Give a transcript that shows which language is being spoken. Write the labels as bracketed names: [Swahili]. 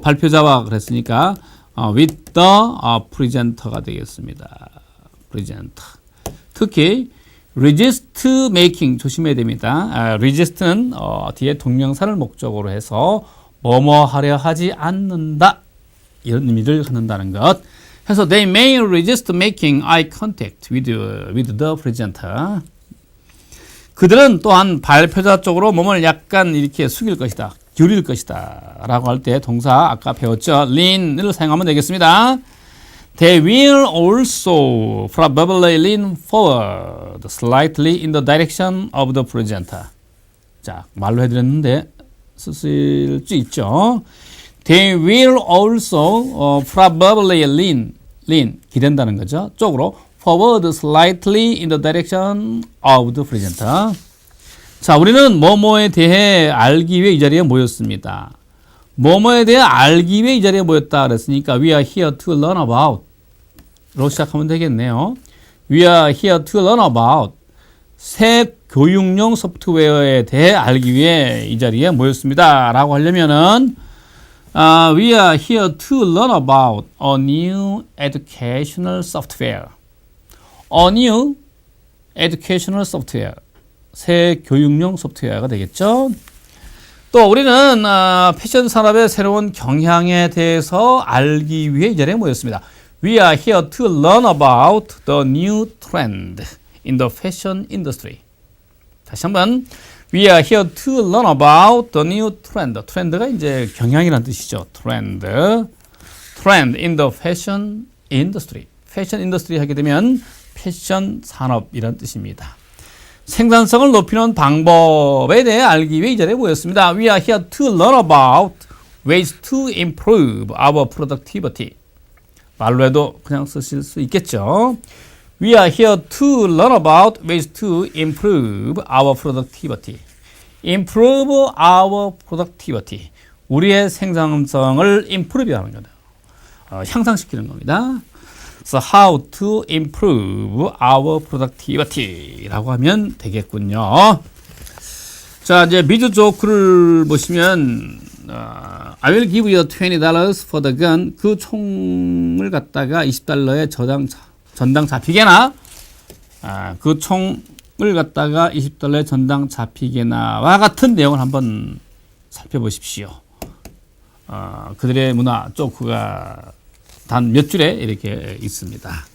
[Korean] 발표자와 그랬으니까 [English] with the presenter [Korean] 가 되겠습니다. presenter. 특히 [English] resist making [Korean] 조심해야 됩니다. resist는 뒤에 동명사를 목적으로 해서 뭐뭐 하려 하지 않는다 이런 의미를 갖는다는 것. 그래서 [English] they may resist making eye contact with the presenter. [Korean] 그들은 또한 발표자 쪽으로 몸을 약간 이렇게 숙일 것이다, 기울일 것이다 라고 할 때 동사 아까 배웠죠. lean을 사용하면 되겠습니다. [English] They will also probably lean forward slightly in the direction of the presenter. [Korean] 자, 말로 해드렸는데 쓰실 수 있죠. [English] They will also probably lean [Korean] 기댄다는 거죠. 쪽으로 [English] forward slightly in the direction of the presenter. [Korean] 자, 우리는 뭐뭐에 대해 알기 위해 이 자리에 모였습니다. 뭐뭐에 대해 알기 위해 이 자리에 모였다 그랬으니까 [English] we are here to learn about [Korean] 로 시작하면 되겠네요. [English] We are here to learn about [Korean] 새 교육용 소프트웨어에 대해 알기 위해 이 자리에 모였습니다 라고 하려면은 [English] we are here to learn about a new educational software. A new educational software. [Korean] 새 교육용 소프트웨어가 되겠죠. 또 우리는 패션 산업의 새로운 경향에 대해서 알기 위해 이 자리에 모였습니다. [English] We are here to learn about the new trend in the fashion industry. [Korean] 다시 한번 [English] We are here to learn about the new trend. [Korean] 트렌드가 이제 경향이라는 뜻이죠. [English] 트렌드 in the fashion industry. [Korean] 패션 인더스트리 하게 되면 패션 산업이라는 뜻입니다. 생산성을 높이는 방법에 대해 알기 위해 이 자리에 모였습니다. [English] We are here to learn about ways to improve our productivity. [Korean] 말로 해도 그냥 쓰실 수 있겠죠. [English] We are here to learn about ways to improve our productivity. Improve our productivity. [Korean] 우리의 생산성을 improve 하는 거다. 향상시키는 겁니다. [English] So how to improve our productivity [Korean] 라고 하면 되겠군요. 자, 이제 미드 조크를 보시면 [English] I will give you $20 for the gun. [Korean] 그 총을 갖다가 $20에 전당 잡히게나 그 총을 갖다가 $20에 전당 잡히게나와 같은 내용을 한번 살펴보십시오. 그들의 문화 조크가 단 몇 줄에 이렇게 있습니다.